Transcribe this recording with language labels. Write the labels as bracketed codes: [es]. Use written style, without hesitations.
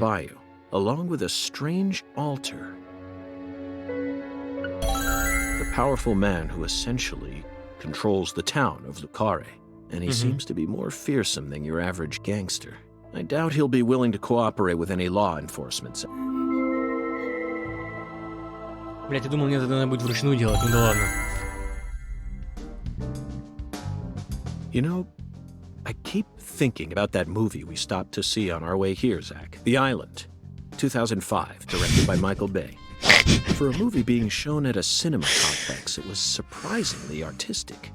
[en] bayou, along with a strange altar. The powerful man who essentially controls the town of Lucare, and he seems to be more fearsome than your average gangster. I doubt he'll be willing to cooperate with any law enforcement. [ru] Блять, я думал, мне это надо будет вручную делать, ну да ладно. [en] You know, I keep thinking about that movie we stopped to see on our way here, Zach. The Island, 2005, directed by Michael Bay. For a movie being shown at a cinema complex, it was surprisingly artistic.